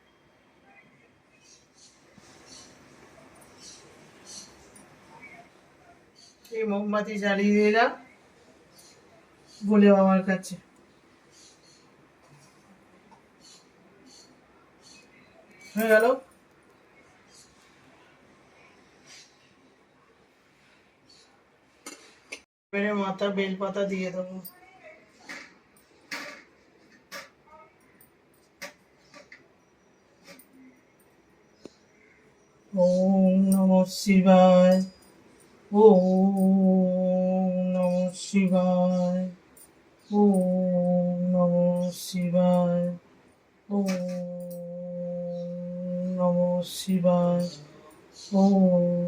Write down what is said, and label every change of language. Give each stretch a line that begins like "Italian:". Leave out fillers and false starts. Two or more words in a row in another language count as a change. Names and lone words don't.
Bangla: এই মোমবাতি জ্বালিয়ে দিলাম ভোলে বাবার কাছে। হয়ে গেল। এবারে মাথা বেলপাতা দিয়ে দেবো।
Sanskrit: ওম নমঃ শিবায়, ওম নমঃ শিবায়, ওম নমঃ শিবায়, ওম নমঃ শিবায়, ওম